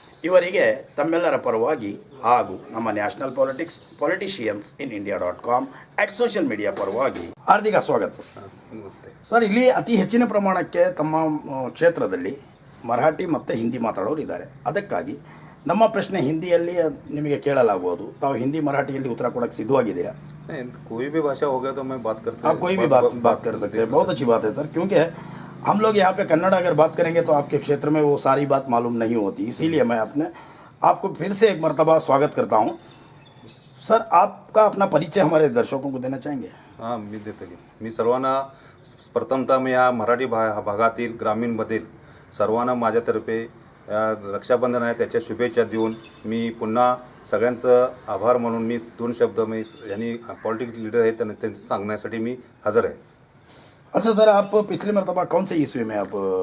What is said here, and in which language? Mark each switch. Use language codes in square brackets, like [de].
[kn] ಇವರಿಗೆ ತಮ್ಮೆಲ್ಲರ ಪರವಾಗಿ ಹಾಗೂ ನಮ್ಮ ನ್ಯಾಷನಲ್ ಪೊಲಿಟಿಷಿಯನ್ಸ್ ಇನ್ ಇಂಡಿಯಾ.com ಸೋಷಿಯಲ್ ಮೀಡಿಯಾ ಪರವಾಗಿ ಹಾರ್ದಿಕ ಸ್ವಾಗತ ಸರ್. ನಮಸ್ತೆ ಸರ್, ಇಲ್ಲಿ ಅತಿ ಹೆಚ್ಚಿನ ಪ್ರಮಾಣಕ್ಕೆ ತಮ್ಮ ಕ್ಷೇತ್ರದಲ್ಲಿ ಮರಾಠಿ ಮತ್ತು ಹಿಂದಿ ಮಾತಾಡೋರು ಇದ್ದಾರೆ. ಅದಕ್ಕಾಗಿ ನಮ್ಮ ಪ್ರಶ್ನೆ ಹಿಂದಿಯಲ್ಲಿ ನಿಮಗೆ ಕೇಳಲಾಗುವುದು. ತಾವು ಹಿಂದಿ ಮರಾಠಿಯಲ್ಲಿ उत्तर ಕೊಡಕ್ಕೆ ಸಿದ್ಧವಾಗಿದ್ದೀರಾ? [hi] कोई भी भाषा हो गया तो मैं बात करता हूँ. आप कोई भी बात कर सकते हैं. बहुत अच्छी बात है सर, क्योंकि हम लोग यहाँ पे कन्नड़ अगर बात करेंगे तो आपके क्षेत्र में वो सारी बात मालूम नहीं होती. इसीलिए मैं आपको फिर से एक मर्तबा स्वागत करता हूँ. सर, आपका अपना परिचय हमारे दर्शकों को देना चाहेंगे? [mr] हां, मी देतो की. मी सर्वांना प्रथमतः मी या मराठी भागातील ग्रामीणमधील सर्वांना माझ्यातर्फे रक्षाबंधन आहे त्याच्या शुभेच्छा देऊन मी पुन्हा सगळ्यांचं आभार म्हणून मी 2 शब्द मी यांनी पॉलिटिकल लीडर आहेत त्यांना सांगण्यासाठी मी हजर आहे. [hi] अच्छा सर, आप पिछले मर्तबा कौन से ईस्वी में आप